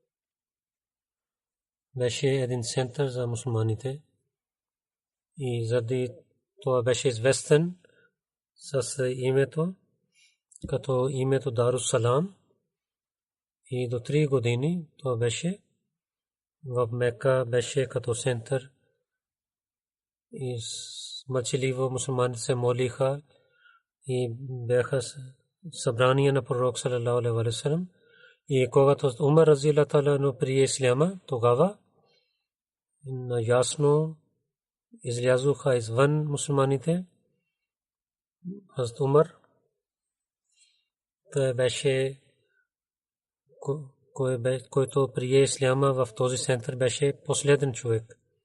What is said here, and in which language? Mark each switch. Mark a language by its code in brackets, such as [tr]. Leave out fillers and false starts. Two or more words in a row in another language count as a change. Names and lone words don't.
[bg] Беше един център за мусулманите и заради това беше известен с името като името Дарус Салам и до 3 години това беше в Мека, беше като център и мълчаливо мусулманите се молиха и бяха събрания на пророк [ar] صلى الله عليه وسلم. [bg] И когато Умар [ar] رضي الله تعالى عنه [bg] прие исляма, тогава ясно излязоха извън мусулманите. Хазрат Умар той беше който прие исляма в този център, беше последен човек.